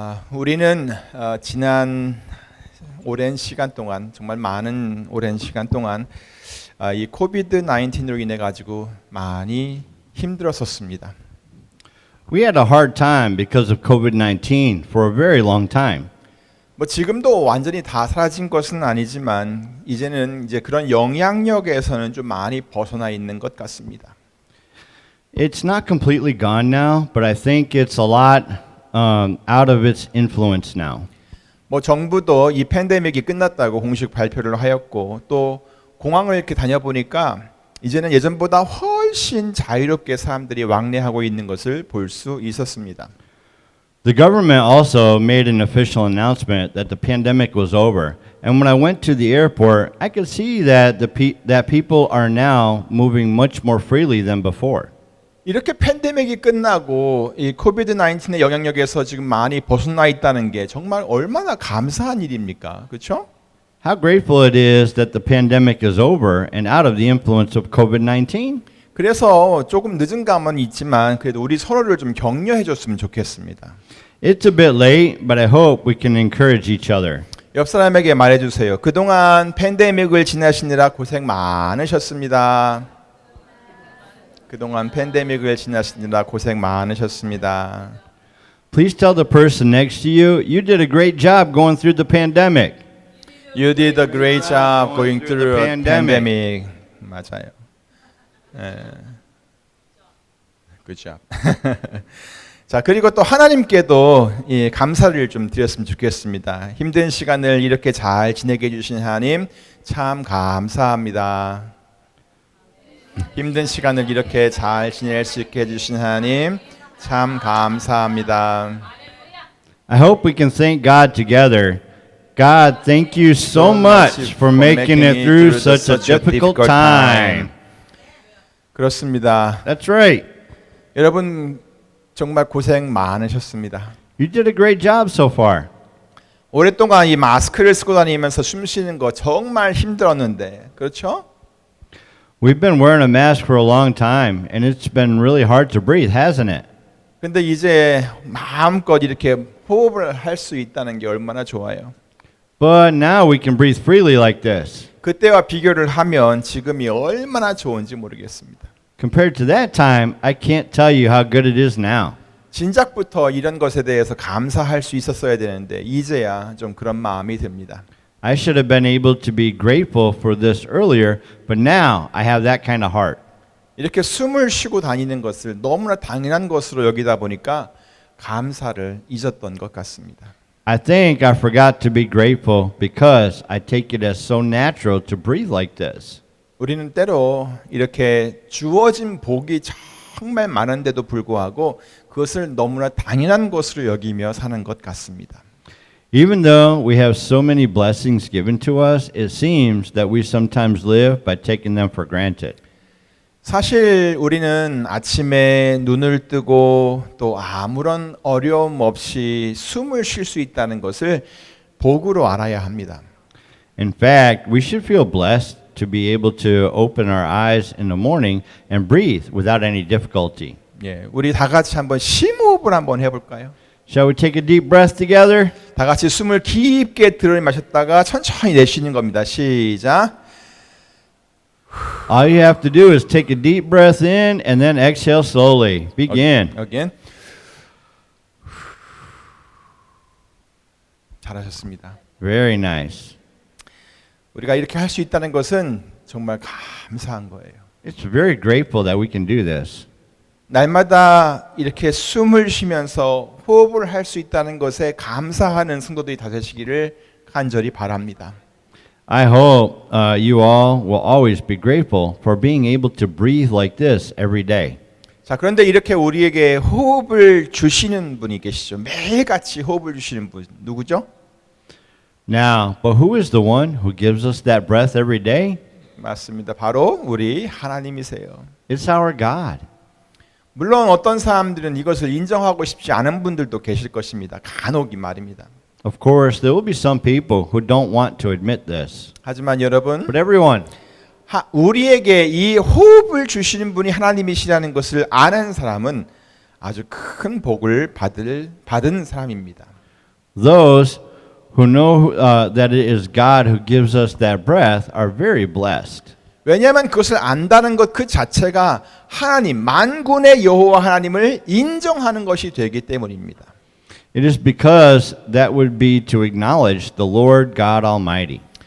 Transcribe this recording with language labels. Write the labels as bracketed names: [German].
[Korean] 우리는 지난 오랜 시간 동안 정말 많은 오랜 시간 동안 이 코비드 19으로 인해 가지고 많이 힘들었었습니다. [English] We had a hard time because of COVID-19 for a very long time. [Korean] 뭐 지금도 완전히 다 사라진 것은 아니지만 이제는 이제 그런 영향력에서는 좀 많이 벗어나 있는 것 같습니다. [English] It's not completely gone now, but I think it's a lot out of its influence now. [Korean] 뭐 정부도 이 팬데믹이 끝났다고 공식 발표를 하였고 또 공항을 이렇게 다녀보니까 이제는 예전보다 훨씬 자유롭게 사람들이 왕래하고 있는 것을 볼 수 있었습니다. [English] The government also made an official announcement that the pandemic was over. And when I went to the airport, I could see that that people are now moving much more freely than before. [Korean] 이렇게 팬데믹이 끝나고 이 코비드 19의 영향력에서 지금 많이 벗어나 있다는 게 정말 얼마나 감사한 일입니까? 그렇죠? [English] How grateful it is that the pandemic is over and out of the influence of COVID-19. [Korean] 그래서 조금 늦은 감은 있지만 그래도 우리 서로를 좀 격려해 줬으면 좋겠습니다. [English] It's a bit late, but I hope we can encourage each other. [Korean] 옆 사람에게 말해 주세요. 그동안 팬데믹을 지나시느라 고생 많으셨습니다. 그동안 팬데믹을 지나시느라 고생 많으셨습니다. [English] Please tell the person next to you, you did a great job going through the pandemic. You did a great job going through a pandemic. [Korean] 맞아요. [English] Good job. [Korean] 자, 그리고 또 하나님께도 이 감사를 좀 드렸으면 좋겠습니다. 힘든 시간을 이렇게 잘 지내게 해주신 하나님 참 감사합니다. 힘든 시간을 이렇게 잘 지낼 수 있게 해주신 하나님 참 감사합니다. [English] I hope we can thank God together. God, thank you so much for making it through such a difficult time. [Korean] 그렇습니다. [English] That's right. [Korean] 여러분 정말 고생 많으셨습니다. [English] You did a great job so far. [Korean] 오랫동안 이 마스크를 쓰고 다니면서 숨 쉬는 거 정말 힘들었는데, 그렇죠? [English] We've been wearing a mask for a long time, and it's been really hard to breathe, hasn't it? [Korean] 근데 이제 마음껏 이렇게 호흡을 할 수 있다는 게 얼마나 좋아요. [English] But now we can breathe freely like this. [Korean] 그때와 비교를 하면 지금이 얼마나 좋은지 모르겠습니다. [English] Compared to that time, I can't tell you how good it is now. [Korean] 진작부터 이런 것에 대해서 감사할 수 있었어야 되는데 이제야 좀 그런 마음이 듭니다. [English] I should have been able to be grateful for this earlier, but now I have that kind of heart. [Korean] 이렇게 숨을 쉬고 다니는 것을 너무나 당연한 것으로 여기다 보니까 감사를 잊었던 것 같습니다. [English] I think I forgot to be grateful because I take it as so natural to breathe like this. [Korean] 우리는 때로 이렇게 주어진 복이 정말 많은데도 불구하고 그것을 너무나 당연한 것으로 여기며 사는 것 같습니다. [English] Even though we have so many blessings given to us, it seems that we sometimes live by taking them for granted. [Korean] 사실 우리는 아침에 눈을 뜨고 또 아무런 어려움 없이 숨을 쉴 수 있다는 것을 복으로 알아야 합니다. [English] In fact, we should feel blessed to be able to open our eyes in the morning and breathe without any difficulty. [Korean] 예, 우리 다 같이 한번 심호흡을 한번 해볼까요? [English] Shall we take a deep breath together? [Korean] 다 같이 숨을 깊게 들이마셨다가 천천히 내쉬는 겁니다. 시작. [English] All you have to do is take a deep breath in and then exhale slowly. Begin. Again. [Korean] 잘하셨습니다. [English] Very nice. [Korean] 우리가 이렇게 할 수 있다는 것은 정말 감사한 거예요. [English] It's very grateful that we can do this. [Korean] 날마다 이렇게 숨을 쉬면서 호흡을 할 수 있다는 것에 감사하는 성도들이 다 되시기를 간절히 바랍니다. [English] I hope you all will always be grateful for being able to breathe like this every day. [Korean] 자, 그런데 이렇게 우리에게 호흡을 주시는 분이 계시죠. 매일같이 호흡을 주시는 분 누구죠? [English] Now, but who is the one who gives us that breath every day? [Korean] 맞습니다. 바로 우리 하나님이세요. [English] It's our God. [Korean] 물론 어떤 사람들은 이것을 인정하고 싶지 않은 분들도 계실 것입니다. 간혹이 말입니다. [English] Of course, there will be some people who don't want to admit this. [Korean] 하지만 여러분, [English] But everyone, [Korean] 우리에게 이 호흡을 주시는 분이 하나님이시라는 것을 아는 사람은 아주 큰 복을 받은 사람입니다. [English] Those who know that it is God who gives us that breath are very blessed. [Korean] 왜냐하면 그것을 안다는 것 그 자체가 하나님 만군의 여호와 하나님을 인정하는 것이 되기 때문입니다. [English] It is because that would be to acknowledge the Lord God Almighty.